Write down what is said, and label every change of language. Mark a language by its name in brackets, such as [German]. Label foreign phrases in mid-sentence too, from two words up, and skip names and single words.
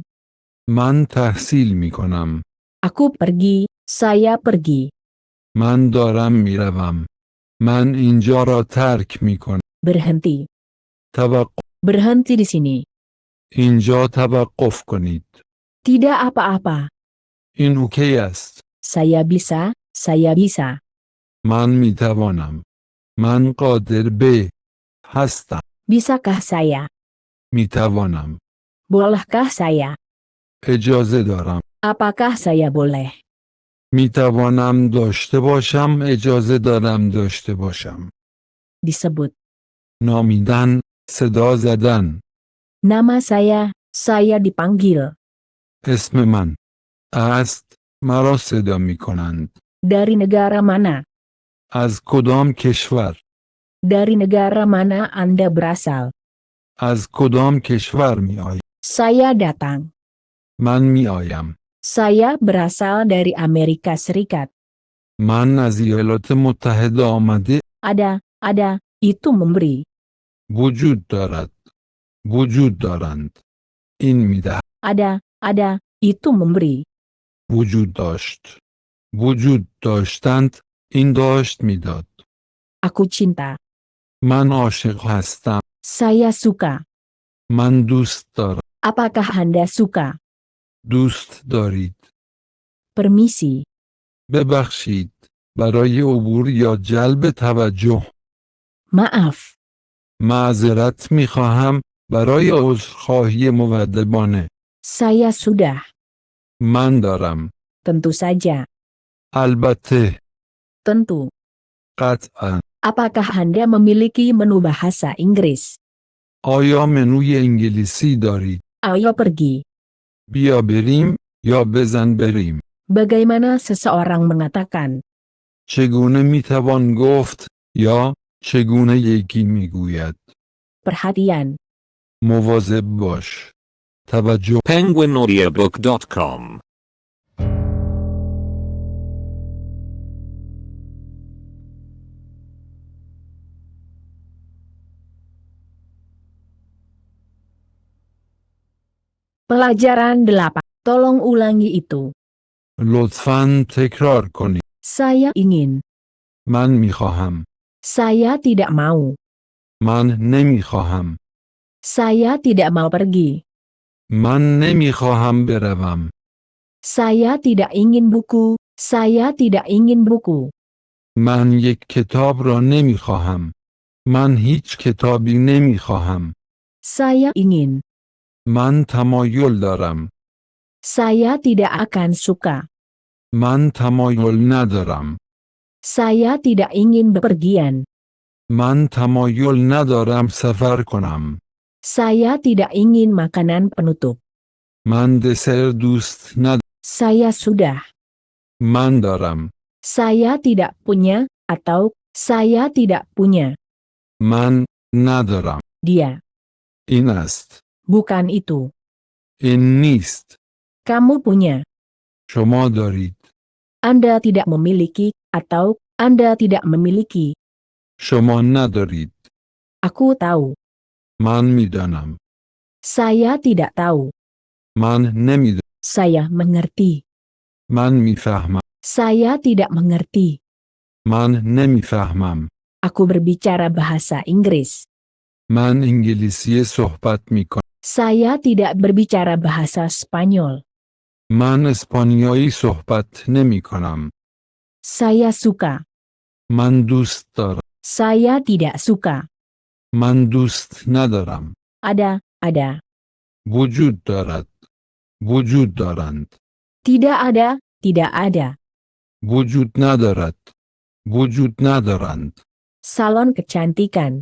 [Persian] من تحصیل می کنم. [Indonesian] Aku pergi. Saya pergi. [Persian] من دارم می روم. من اینجا را ترک می کنم. [Indonesian] Berhenti. [Persian] توقف. [Indonesian] Berhenti di sini. [Persian] اینجا توقف کنید. [Indonesian] Tidak apa-apa. [Persian] این اوکی است. [Indonesian] Saya bisa. Saya bisa. [Persian] من می توانم. من قادر به هستم. [Indonesian] Bisakah saya? [Persian] می توانم. [Indonesian] Bolehkah saya? [Persian] اجازه دارم. [Indonesian] Apakah saya boleh? [Persian] می توانم داشته باشم. اجازه دارم داشته باشم. [Indonesian] Disebut. [Persian] نامیدن، صدا زدن. [Indonesian] Nama saya dipanggil. [Persian] اسم من است. مرا صدا می کنند. [Indonesian] Dari negara mana? [Persian] از کدام کشور؟ [Indonesian] Dari negara mana Anda berasal? [Persian] از کدام کشور می آیی؟ [Indonesian] Saya datang. [Persian] من می آیم. [Indonesian] Saya berasal dari Amerika Serikat. [Persian] من از ایالات متحده آمده. [Indonesian] Ada, itu memberi. [Persian] وجود دارد. وجود دارند. این می دهد. [Indonesian] Ada, itu memberi. [Persian] وجود داشت. وجود داشتند. این داشت میداد. [Indonesian] Aku cinta. [Persian] من عاشق هستم. [Indonesian] Saya suka. [Persian] من دوست دارم. [Indonesian] Apakah Anda suka? [Persian] دوست دارید. [Indonesian] Permisi. [Persian] ببخشید. برای عبور یا جلب توجه. [Indonesian] Maaf. [Persian] معذرت می خواهم. برای عذرخواهی مودبانه. [Indonesian] Saya sudah. [Persian] من دارم. [Indonesian] Tentu saja. [Persian] البته. [Indonesian] Tentu. [Persian] قطعا. [Indonesian] Apakah Anda memiliki menu bahasa Inggris? [Persian] آیا منوی انگلیسی دارید؟ [Indonesian] Ayo pergi. [Persian] بیا بریم یا بزن بریم. [Indonesian] Bagaimana seseorang mengatakan? [Persian] چگونه می توان گفت یا چگونه یکی می گوید؟ [Indonesian] Perhatian. [Persian] مواظب باش. توجه. [Indonesian] penguinaudiobook.com Pelajaran 8. Tolong ulangi itu. [Persian] لطفاً تکرار کنید. [Indonesian] Saya ingin. [Persian] من می خواهم. [Indonesian] Saya tidak mau. [Persian] من نمی خواهم. [Indonesian] Saya tidak mau pergi. [Persian] من نمی خواهم بروم. [Indonesian] Saya tidak ingin buku. Saya tidak ingin buku. [Persian] من یک کتاب را نمی خواهم. من هیچ کتابی نمی خواهم. [Indonesian] Saya ingin. [Persian] من تمایل دارم. [Indonesian] Saya tidak akan suka. [Persian] من تمایل ندارم. [Indonesian] Saya tidak ingin bepergian. [Persian] من تمایل ندارم سفر کنم. [Indonesian] Saya tidak ingin makanan penutup. [Persian] من دسر دوست ندارم. [Indonesian] Saya sudah. [Persian] من دارم. [Indonesian] Saya tidak punya, atau saya tidak punya. [Persian] من ندارم. [Indonesian] Dia. [Persian] این است. [Indonesian] Bukan itu. [Persian] این نیست. [Indonesian] Kamu punya. [Persian] شما دارید. [Indonesian] Anda tidak memiliki, atau Anda tidak memiliki. [Persian] شما ندارید. [Indonesian] Aku tahu. [Persian] من میدانم. [Indonesian] Saya tidak tahu. [Persian] من نمیدانم. [Indonesian] Saya mengerti. [Persian] من میفهمم. [Indonesian] Saya tidak mengerti. [Persian] من نمیفهمم. [Indonesian] Aku berbicara bahasa Inggris. [Persian] من انگلیسی صحبت میکنم. [Indonesian] Saya tidak berbicara bahasa Spanyol. [Persian] من اسپانیایی صحبت نمیکنم. [Indonesian] Saya suka. [Persian] من دوست دارم. [Indonesian] Saya tidak suka. [Persian] من دوست ندارم. [Indonesian] Ada. [Persian] وجود دارد. وجود دارند. [Indonesian] Tidak ada. [Persian] وجود ندارد. وجود ندارند. [Indonesian] Salon kecantikan.